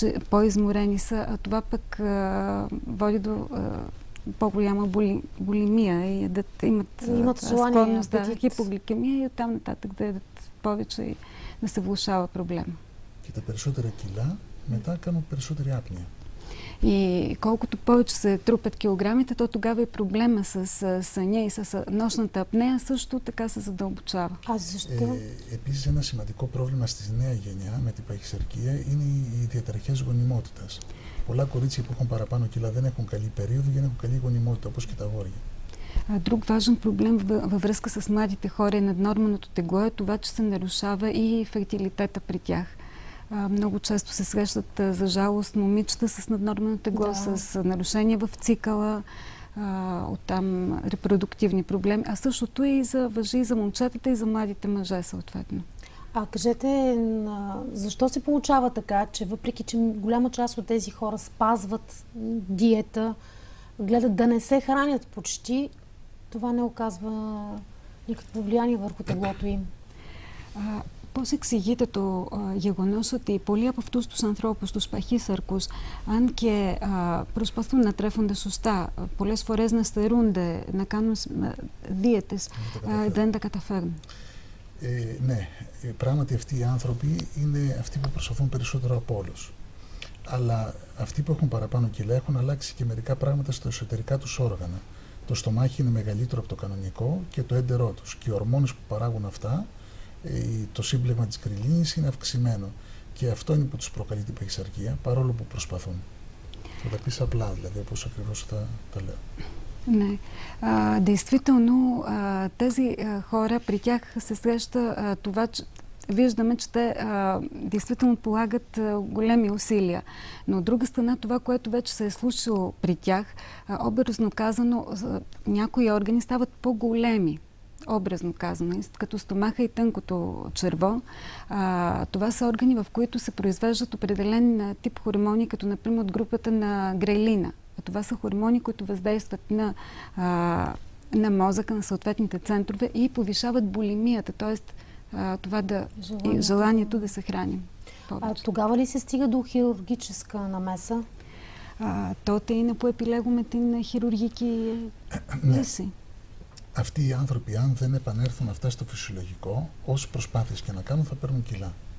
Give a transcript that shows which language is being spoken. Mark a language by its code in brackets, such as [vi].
[bg] по-изморени са, а това пък води до по-голяма булимия и имат склонност да хипогликемия и оттам нататък да ядат повече и да се влошава проблема. [el] Και τα περισσότερα κιλά μετά κάνουν περισσότερη άπνοια. [bg] И колкото повече се трупят килограмите, то тогава и проблема с съня и с нощната апнея също така се задълбочава. Защо? [el] Επίσης ένα σημαντικό πρόβλημα στη νέα γενιά με την παχυσαρκία είναι οι διαταραχές γονιμότητας. Πολλά κορίτσια που έχουν παραπάνω κιλά δεν έχουν καλή περίοδο και δεν έχουν καλή γονιμότητα, όπως και τα αγόρια. [bg] Друг важен проблем във връзка с младите хора и наднорменото тегло е това, че се нарушава и фертилитета при тях. Много често се срещат, за жалост, момичета с наднормено тегло, с нарушения в цикъла, оттам репродуктивни проблеми, а същото важи и за момчетата и за младите мъже съответно. Кажете, защо се получава така, че въпреки, че голяма част от тези хора спазват диета, гледат да не се хранят почти, това не оказва никакво влияние върху теглото им? [el] Πώς εξηγείται το γεγονός ότι πολλοί από αυτούς τους ανθρώπους, τους παχύσαρκους, αν και προσπαθούν να τρέφονται σωστά, πολλές φορές να στερούνται, να κάνουν δίαιτες, δεν τα καταφέρνουν? Ναι, πράγματι αυτοί οι άνθρωποι είναι αυτοί που προσπαθούν περισσότερο από όλους. Αλλά αυτοί που έχουν παραπάνω κιλά έχουν αλλάξει και μερικά πράγματα στα εσωτερικά τους όργανα. Το στομάχι είναι μεγαλύτερο από το κανονικό και το έντερό τους. Και οι ορμόνες που παράγουν αυτά, το σύμπλεγμα της γκριλίνης είναι αυξημένο. Και αυτό είναι που τους προκαλεί την παχυσαρκία, παρόλο που προσπαθούν. Θα τα πεις απλά, δηλαδή, όπως ακριβώς τα λέω. [bg] Не. Действително, тези хора, при тях се среща това, че виждаме, че те действително полагат големи усилия. Но от друга страна, това, което вече се е случило при тях, образно казано, някои органи стават по-големи. Образно казано, като стомаха и тънкото черво. Това са органи, в които се произвеждат определен тип хормони, като например от групата на грелина. Това са хормони, които въздействат на мозъка, на съответните центрове и повишават булимията, т.е. това желанието да се храним. Тогава ли се стига до хирургическа намеса? [el] Τότε είναι που επιλέγουμε την χειρουργική λύση. Αυτοί οι άνθρωποι, αν δεν επανέλθουν αυτά στο φυσιολογικό, όσες προσπάθειες και να κάνουν, θα παίρνουν [bg] кила.